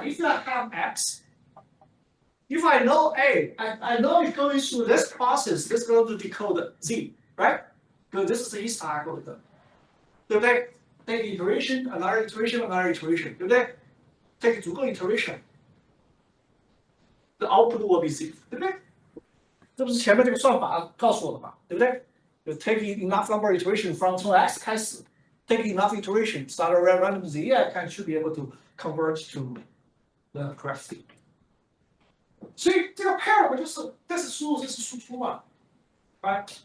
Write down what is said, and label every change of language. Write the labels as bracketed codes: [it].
[en] If I have X, if I know A, I know it's going through this process, this is going to decode Z, right? Because this is the ESTA algorithm. [zh] 对不对 [en] ？Take iteration, another iteration, another iteration, 对不对 ？Take [zh] 足够 [en] iteration, the output will be Z, 对不对？ [zh] 这不是前面这个算法告诉我的嘛，对不对？ [en] 就 take enough number of iteration from [zh] 从 X 开始 [en] ，take enough iteration, start a random Z, I should be able to converge to the correct state. [zh] 所以这个 pair 就是这是输入，这是输出嘛 ，right?